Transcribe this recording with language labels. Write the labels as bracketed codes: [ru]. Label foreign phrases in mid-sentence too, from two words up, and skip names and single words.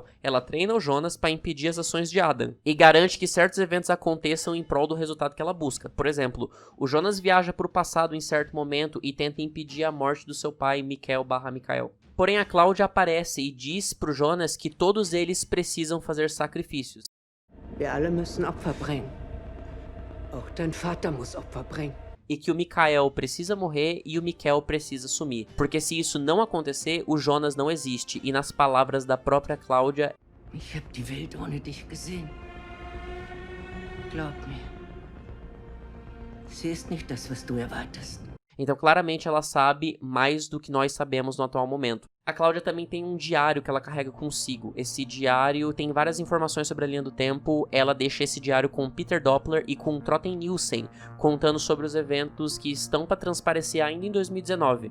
[pt] Ela treina o Jonas para impedir as ações de Adam e garante que certos eventos aconteçam em prol do resultado que ela busca. Por exemplo, o Jonas viaja para o passado em certo momento e tenta impedir a morte do seu pai, Mikael. Porém, a Cláudia aparece e diz pro Jonas que todos eles precisam fazer sacrifícios. [de] Wir alle müssen Opfer bringen. Auch dein Vater muss Opfer bringen. [pt] E que o Mikael precisa morrer e o Mikkel precisa sumir. Porque se isso não acontecer, o Jonas não existe. E nas palavras da própria Cláudia... [de] Ich hab die Welt ohne dich gesehen. Glaub mir. Sie ist nicht das, was du erwartest. [pt] Então, claramente, ela sabe mais do que nós sabemos no atual momento. A Cláudia também tem um diário que ela carrega consigo. Esse diário tem várias informações sobre a linha do tempo. Ela deixa esse diário com Peter Doppler e com Trotten Nielsen, contando sobre os eventos que estão para transparecer ainda em 2019.